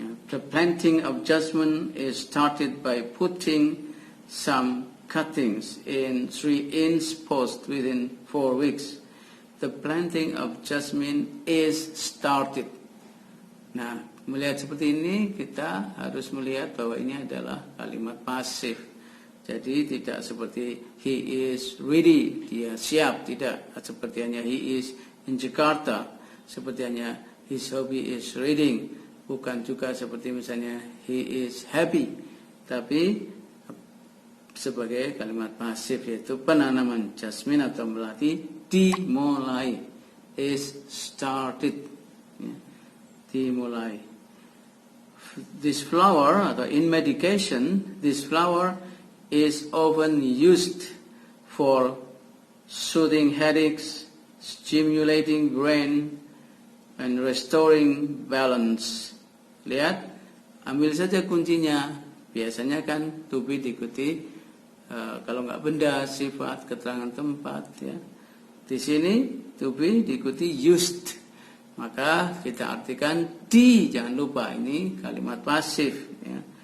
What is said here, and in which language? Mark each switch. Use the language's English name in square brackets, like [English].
[English] The planting of jasmine is started by putting some cuttings in 3-inch post within 4 weeks. The planting of jasmine is started. [Indonesian] Nah, melihat seperti ini, kita harus melihat bahwa ini adalah kalimat pasif. Jadi tidak seperti [English] he is ready, [Indonesian] dia siap. Tidak seperti hanya [English] he is in Jakarta, [Indonesian] seperti hanya [English] his hobby is reading. [Indonesian] Bukan juga seperti misalnya [English] he is happy, [Indonesian] tapi sebagai kalimat pasif, yaitu penanaman jasmine atau melati dimulai, [English] is started, [Indonesian] ya, dimulai. [English] This flower, [Indonesian] atau [English] in medication, this flower is often used for soothing headaches, stimulating brain, and restoring balance. [Indonesian] Lihat, ambil saja kuncinya. Biasanya kan to be diikuti kalau nggak benda, sifat, keterangan tempat, ya. Di sini to be diikuti used. Maka kita artikan di, jangan lupa ini kalimat pasif. Ya.